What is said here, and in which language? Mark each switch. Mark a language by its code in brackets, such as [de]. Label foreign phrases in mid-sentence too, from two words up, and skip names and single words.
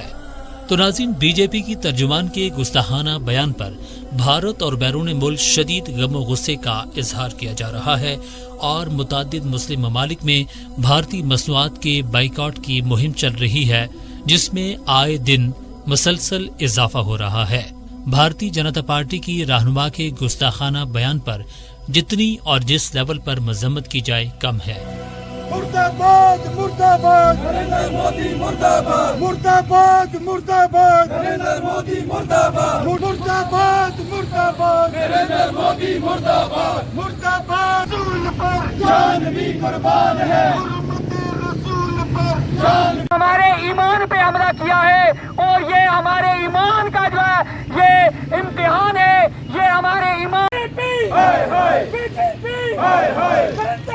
[ur] تو ناظرین، بی جے پی کی ترجمان کے گستاخانہ بیان پر بھارت اور بیرون ملک شدید غم و غصے کا اظہار کیا جا رہا ہے اور متعدد مسلم ممالک میں بھارتی مصنوعات کے بائیکاٹ کی مہم چل رہی ہے، جس میں آئے دن مسلسل اضافہ ہو رہا ہے۔ بھارتی جنتا پارٹی کی رہنما کے گستاخانہ بیان پر جتنی اور جس لیول پر مذمت کی جائے کم ہے۔ مرداباد مرداباد نریندر مودی مرداباد مرداباد مرداباد نریندر مودی مرداباد مرداباد مرداباد نریندر مودی مرداباد مرداباد رسول پر جان بھی قربان ہے، رسول پر جان ہمارے ایمان پہ حملہ کیا ہے اور یہ ہمارے ایمان کا جو ہے یہ امتحان ہے، یہ ہمارے ایمان